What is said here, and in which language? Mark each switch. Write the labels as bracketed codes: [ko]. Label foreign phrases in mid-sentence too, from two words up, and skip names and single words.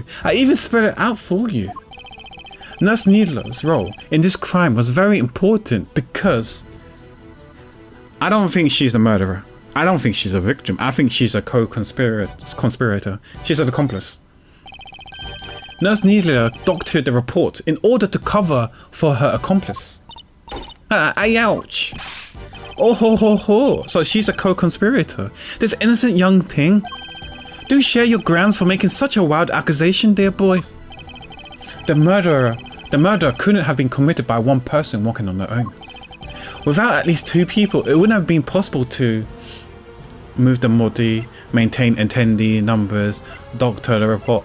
[en] I even spell it out for you. Nurse Needler's role in this crime was very important because I don't think she's the murderer. I don't think she's a victim. I think she's a co-conspirator. She's an accomplice. Nurse Needler doctored the report in order to cover for her accomplice. Ouch! Oh ho ho ho! So she's a co-conspirator. This innocent young thing. Do share your grounds for making such a wild accusation, dear boy. The murder couldn't have been committed by one person walking on their own. Without at least two people, it wouldn't have been possible to move the body, maintain attendee numbers, doctor the report.